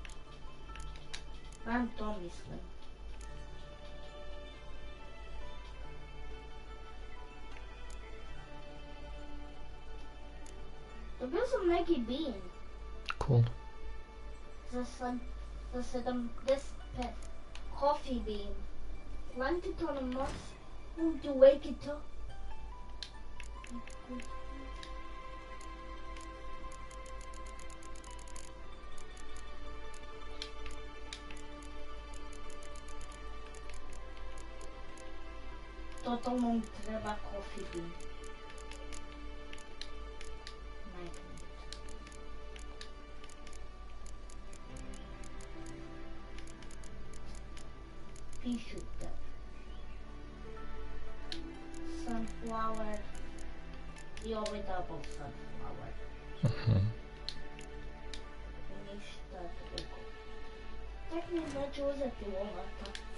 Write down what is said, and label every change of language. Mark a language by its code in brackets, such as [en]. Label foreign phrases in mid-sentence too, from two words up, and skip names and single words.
[sr] Vam to mislim. Dobio sam neki bean. [en] Cool. [sr] Za 75. [en] Coffee bean. Plant it on a moss and you wake it up. [sr] Totalno mi treba [en] coffee bean. Pea shooter. Sunflower. [sr] I ovaj [en] double sunflower. [sr] Ništa drugo. Tek mi znači uzeti lomata.